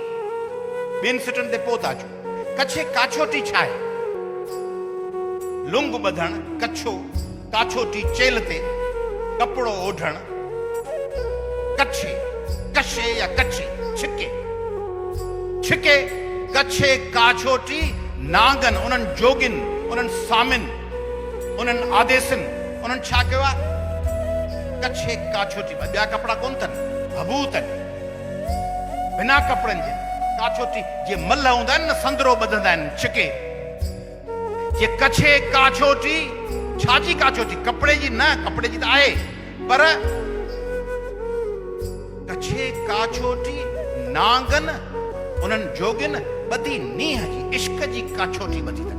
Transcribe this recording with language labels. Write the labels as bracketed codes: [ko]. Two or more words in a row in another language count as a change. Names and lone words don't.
[sd] बिन सिटन ते पोता जो कछे काछोटी छाए लुंग बधण कच्छो काछोटी चेल ते कपड़ो ओढ़ण कच्छे कछे या कच्छे छिके छिके कच्छे काछोटी नांगन उन्हनि जोगिन उन्हनि सामिन उन्हनि आदेसन उन्हनि छा कयो आहे कच्छे काछोटी ॿिया कपड़ा कोन अथनि हबू अथनि बिना कपड़नि जे काछोटी जे मल हूंदा आहिनि न संदरो ॿधंदा आहिनि छिके जे कच्छे काछोटी छाजी काछोटी कपड़े जी न कपड़े जी त आहे पर कच्छे काछोटी नांगन उन्हनि जोगिन ॿधी नीह जी इश्क जी काछोटी ॿधी अथनि।